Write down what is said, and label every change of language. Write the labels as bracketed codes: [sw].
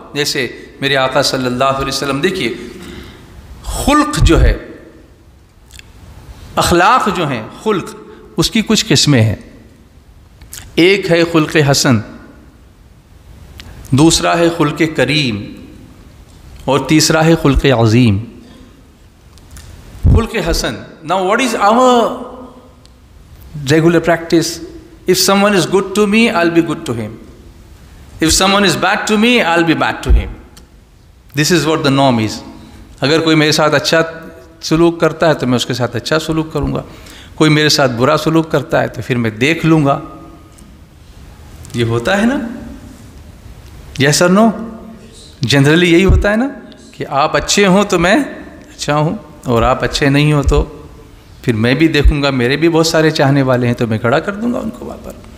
[ur] جیسے میرے آقا صلی اللہ علیہ وسلم، دیکھیے خلق جو ہے، اخلاق جو ہیں، خلق اس کی کچھ قسمیں ہیں. ایک ہے خلق حسن، دوسرا ہے خلق کریم، اور تیسرا ہے خلق عظیم. Khulq Hasan. [en] Now what is our regular practice? If someone is good to me, I'll be good to him. If someone is bad to me, I'll be bad to him. This is what the norm is. [ur] اگر کوئی میرے ساتھ اچھا سلوک کرتا ہے تو میں اس کے ساتھ اچھا سلوک کروں گا، کوئی میرے ساتھ برا سلوک کرتا ہے تو پھر میں دیکھ لوں گا. یہ ہوتا ہے نا؟ [en] yes [ur] اور [en] No? [ur] جنرلی یہی ہوتا ہے نا کہ آپ اچھے ہوں تو میں اچھا ہوں، اور آپ اچھے نہیں ہوں تو پھر میں بھی دیکھوں گا میرے بھی بہت سارے چاہنے والے ہیں تو میں کھڑا کر دوں گا ان کو وہاں پر.